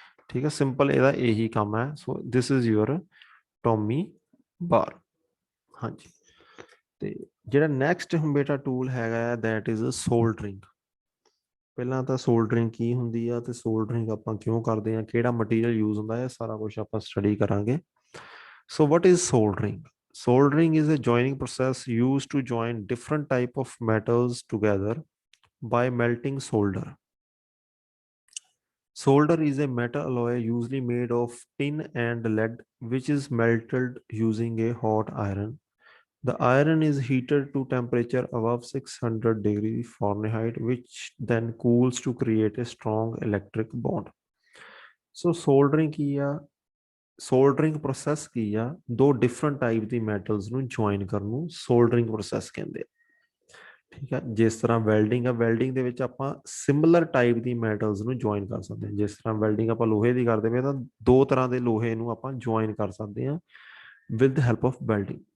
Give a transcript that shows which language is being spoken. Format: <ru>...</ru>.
<pa>ਠੀਕ ਹੈ, ਸਿੰਪਲ ਇਹਦਾ ਇਹੀ ਕੰਮ ਹੈ।</pa> <en>So this is your tommy bar.</en> <pa>ਹਾਂਜੀ, ਤੇ ਜਿਹੜਾ ਨੈਕਸਟ ਬੇਟਾ ਟੂਲ ਹੈਗਾ</pa> <en>That is soldering.</en> <pa>ਪਹਿਲਾਂ ਤਾਂ ਸੋਲਡਰਿੰਗ ਕੀ ਹੁੰਦੀ ਆ ਤੇ ਸੋਲਡਰਿੰਗ ਆਪਾਂ ਕਿਉਂ ਕਰਦੇ ਆ, ਕਿਹੜਾ ਮਟੀਰੀਅਲ ਯੂਜ਼ ਹੁੰਦਾ ਹੈ, ਸਾਰਾ ਕੁਝ ਆਪਾਂ ਸਟੱਡੀ ਕਰਾਂਗੇ।</pa> <en>So what is soldering? Soldering is a joining process used to join different type of metals together by melting solder. Solder is a metal alloy usually made of tin and lead, which is melted using a hot iron. The iron is heated to temperature above 600 degrees Fahrenheit, which then cools to create a strong electric bond. So soldering</en> <pa>ਕੀ ਆ? ਸੋਲਡਰਿੰਗ process ਕੀ ਆ? ਦੋ different type ਦੀ metals ਨੂੰ join ਕਰਨ ਨੂੰ ਸੋਲਡਰਿੰਗ process ਕਹਿੰਦੇ ਆ। ਠੀਕ ਹੈ, ਜਿਸ ਤਰ੍ਹਾਂ ਵੈਲਡਿੰਗ ਆ, ਵੈਲਡਿੰਗ ਦੇ ਵਿੱਚ ਆਪਾਂ ਸਿਮਿਲਰ ਟਾਈਪ ਦੀ ਮੈਟਲਸ ਨੂੰ ਜੁਆਇਨ ਕਰ ਸਕਦੇ ਹਾਂ। ਜਿਸ ਤਰ੍ਹਾਂ ਵੈਲਡਿੰਗ ਆਪਾਂ ਲੋਹੇ ਦੀ ਕਰਦੇ ਪਏ ਤਾਂ ਦੋ ਤਰ੍ਹਾਂ ਦੇ ਲੋਹੇ ਨੂੰ ਆਪਾਂ ਜੁਆਇਨ ਕਰ ਸਕਦੇ ਹਾਂ</pa> <en>With help of welding.</en>